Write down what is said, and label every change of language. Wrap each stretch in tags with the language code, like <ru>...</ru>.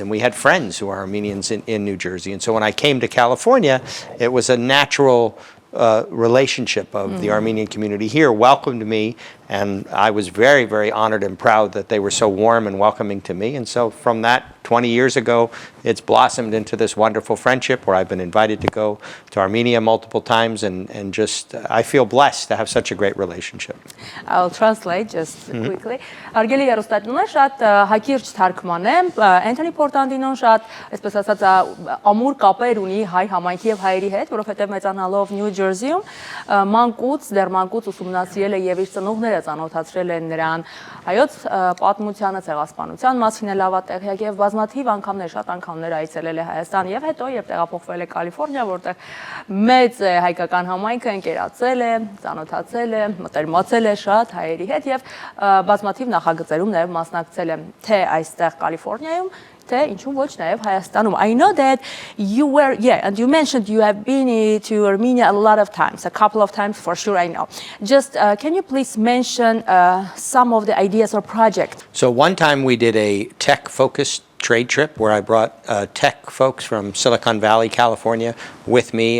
<en>And we had friends who are Armenians in New Jersey. And so when I came to California, it was a natural relationship of the Armenian community here welcomed me, and I was very, very honored and proud that they were so warm and welcoming to me. And so from that 20 years ago, it's blossomed into this wonderful friendship where I've been invited to go to Armenia multiple times, and just I feel blessed to have such a great relationship. I'll translate just quickly.</en> <hy>Արգելի երոստատնունը շատ հակիրճ թարգման եմ, Անթոնի Portantinոն շատ, այսպես ասած, ամուր կապեր ունի հայ համայնքի եւ հայերի հետ, որովհետեւ մեծանալով Նյու Ջերսիում դեռ մանկուց ուսումնասիրել է եւ իր ծնողները ծանոթացրել են նրան հայոց պատմությանը, ցեղասպանության մասին է լավատեղյակ եւ բազմաթիվ անգամներ, շատ անգամներ այցելել է Հայաստան եւ հետո երբ տեղափոխվել է Կալիֆոռնիա, որտեղ մեծ հայկական համայնքը ընկերացել է, ծանոթացել է, մտերմացել է շատ հայերի հետ եւ բազմաթիվ նախագծերում նաեւ մասնակցել է թե այստեղ Կալիֆոռնիայում, թե ինչու ոչ նաեւ Հայաստանում.</hy> <en>I know that you were, and you mentioned you have been to Armenia a lot of times, a couple of times for sure, I know. Just can you please mention some of the ideas or projects? So one time we did a tech-focused trade trip where I brought tech folks from Silicon Valley, California with me.</en>